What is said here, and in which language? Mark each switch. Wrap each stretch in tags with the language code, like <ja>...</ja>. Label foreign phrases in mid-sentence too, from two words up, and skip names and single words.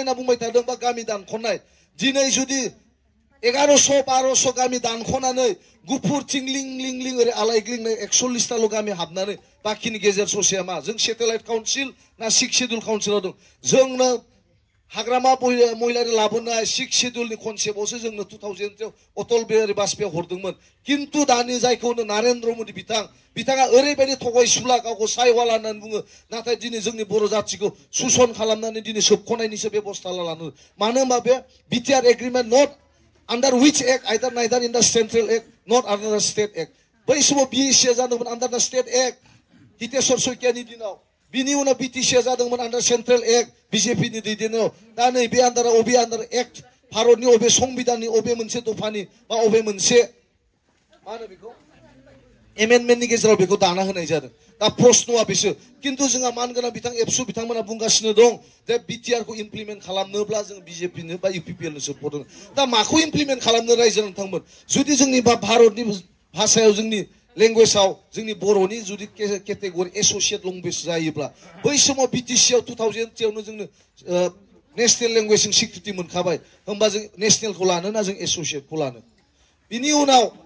<brx>होनना बुंबाय थादों बा गामि दानख'नाय दिनै जुदि 1100-1200 गामि दानख'नानै गुफुरथिं लिं लिं लिं ओरै आलायग्लिंनाय 140टाल' गामि हाबनानै बाखिनि गेजेर ससेया मा जों</brx> <en>satellite council</en> <brx>ना 6 शेड्युल काउन्सिलाव दं जोंनो हाग्रामा महिलारि लाबोनाय 6 शेड्युलनि कनसेप्टआवसो जोंनो 2000 अटल बिहारि बाजपेयीया हरदोंमोन किन्तु दानि जायखौ नरेन्द्र मोदी बिथाङा ओरैबायदि थगायसुला गावखौ सायवाला होननानै बुङो नाथाय दिनै जोंनि बर' जाथिखौ सुसन खालामनानै दिनै सोबख'नायनिसो बेबस्था लानो मानो होनबा बे बिटिआर</brx> <en>agreement not under which act either neither in the central act not under the state act</en> <brx>बै समाव बिएससिआ जादोंमोन</brx> <en>under the state act</en> <brx>हितेश्वर शइकियानि दिनाव बिनि उनाव बिटिसिआ जादोंमोन</brx> <en>under central act</en> <brx>बिजेपिनि दैदेननायाव दा नै बे आन्दाराव अबे</brx> <en>under act</en> <brx>भारतनि अबे संबिधाननि अबे मोनसे दफानि बा अबे मोनसे मा होनो बेखौ एमेन्डमेन्टनि गेजेराव बेखौ दाना होनाय जादों दा प्रश्नआ बेसो किन्तु जोंहा मानगोनां बिथां एबसु बिथांमोना बुंगासिनो दं जे बिटिआरखौ इमप्लिमेन्ट खालामनोब्ला जों बिजेपिनो बा इउपिपिएलनो सापर्ट होनो दा माखौ इमप्लिमेन्ट खालामनो रायजो नोंथांमोन जुदि जोंनि भारतनि भाषायाव जोंनि लेंगुवेजआव जोंनि बर'नि जुदि</brx> <en>category associate language</en> <brx>जायोब्ला बै समाव बिटिसिआव 2000 जोंनो नेशनेल लेंगुवेजजों स्वीकृति मोनखाबाय होमबा जों नेशनेलखौ लानो ना जों एस'सियेटखौ लानो बिनि उनाव</brx>